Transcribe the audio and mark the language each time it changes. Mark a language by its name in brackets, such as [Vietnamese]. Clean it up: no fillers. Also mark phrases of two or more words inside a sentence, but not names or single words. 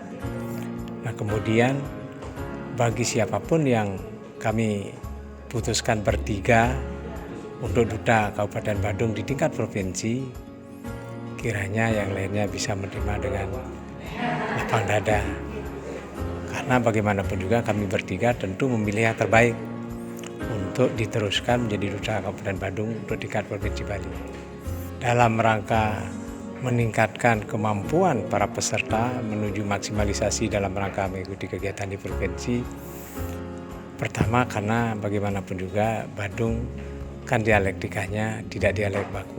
[Indonesian] Nah kemudian bagi siapapun yang kami putuskan bertiga untuk duta Kabupaten Badung di tingkat provinsi, kiranya yang lainnya bisa menerima dengan lapang dada. Karena bagaimanapun juga kami bertiga tentu memilih yang terbaik untuk diteruskan menjadi duta Kabupaten Badung untuk tingkat provinsi Bali. Dalam rangka meningkatkan kemampuan para peserta menuju maksimalisasi dalam rangka mengikuti kegiatan di provinsi. Pertama karena bagaimanapun juga Badung kan dialektikanya tidak dialek baku.